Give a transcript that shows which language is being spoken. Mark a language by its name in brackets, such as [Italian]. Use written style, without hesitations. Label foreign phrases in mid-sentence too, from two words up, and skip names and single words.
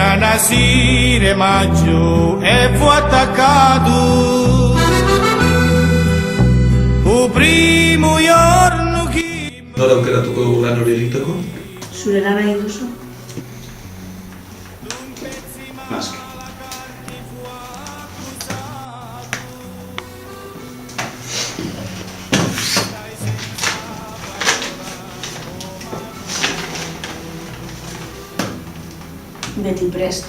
[Italian] Brasile maggio e fu attaccato il primo giorno che... [Basque] Nola aukeratuko dugu lan hori egiteko? Zure lan nahi duzu? Naski. Beti prest.